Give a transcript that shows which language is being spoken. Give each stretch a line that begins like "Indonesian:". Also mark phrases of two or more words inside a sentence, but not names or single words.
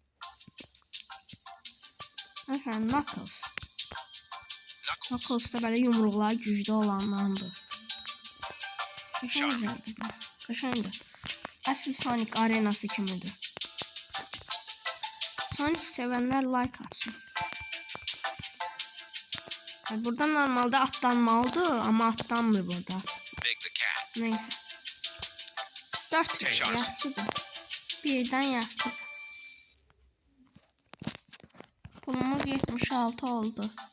Azerbaijani: Məsələn, Knuckles. Knuckles da belə yumruqlar güclü olanlardır. Qəşəngdir. Əsl Sonic arenası kimidir. Sonic sevənlər like atsın. Burada normalde atlanmalıdır ama atlanmır burada. Neyse. 4 yaxşıdır. Birden yaxşıdır. Pulumuz 76 oldu.